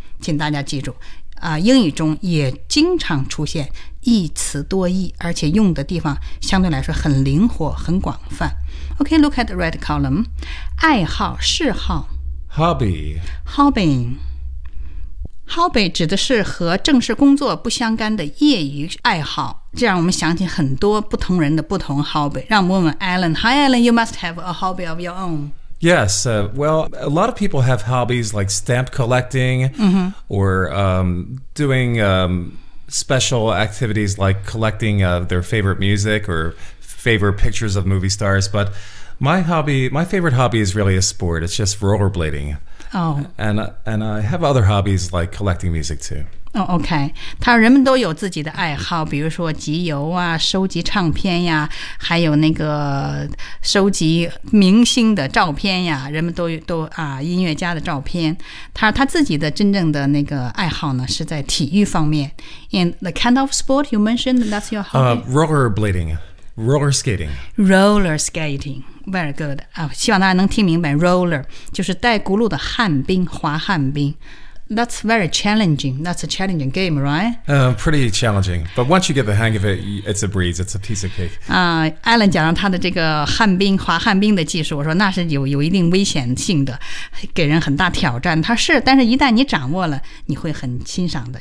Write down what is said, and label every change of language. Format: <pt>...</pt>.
<zh>请大家记住，英语中也经常出现一词多义，而且用的地方相对来说很灵活、很广泛。</zh> <en>OK, look at the red column.</en> <zh>爱好、嗜好。</zh> <en>Hobby</en> <zh>指的是和正式工作不相干的业余爱好，这让我们想起很多不同人的不同 hobby. 让我们问问 Alan.</zh> <en>Hi Alan, you must have a hobby of your own. Yes, well, a lot of people have hobbies like stamp collecting、 mm-hmm. or doing special activities like collecting their favorite music or favorite pictures of movie stars. But my favorite hobby is really a sport. It's just rollerblading. Oh. And I have other hobbies like collecting music too.</en> <zh>哦、oh, ，OK， 他人们都有自己的爱好，比如说集邮啊，收集唱片呀，还有那个收集明星的照片呀，人们都啊，音乐家的照片。他自己的真正的那个爱好呢，是在体育方面。</zh> <en>And the kind of sport you mentioned, that's your hobby. Rollerblading, roller skating. Roller skating, very good.</en> <zh>啊、oh, ，希望大家能听明白 ，roller 就是带轱辘的旱冰，滑旱冰。</zh> <en>That's very challenging. That's a challenging game, right? Pretty challenging. But once you get the hang of it, it's a breeze. It's a piece of cake.</en> <zh>Alan 讲了他的这个旱冰、滑旱冰的技术，我说那是有一定危险性的，给人很大挑战。他是，但是一旦你掌握了，你会很欣赏的。</zh>